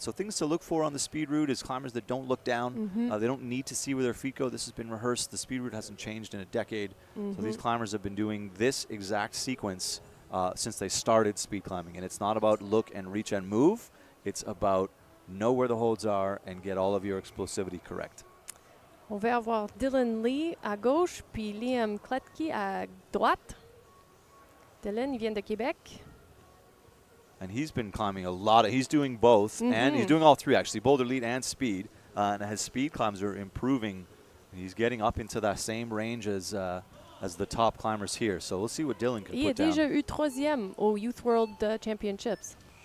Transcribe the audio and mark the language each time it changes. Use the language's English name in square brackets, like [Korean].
[English] So things to look for on the speed route is climbers that don't look down. They don't need to see where their feet go. This has been rehearsed. The speed route hasn't changed in a decade. So these climbers have been doing this exact sequence since they started speed climbing. And it's not about look and reach and move. It's about know where the holds are and get all of your explosivity correct. [French] On va avoir Dylan Lee à gauche, puis Liam Kletke à droite. Dylan, il vient de Québec. [English] And he's been climbing a lot. He's doing both, and he's doing all three, actually, boulder lead and speed. And his speed climbs are improving. He's getting up into that same range as the top climbers here. So we'll see what Dylan can [French] Il a [English] put down. [French] déjà eu 3e au Youth World Championships.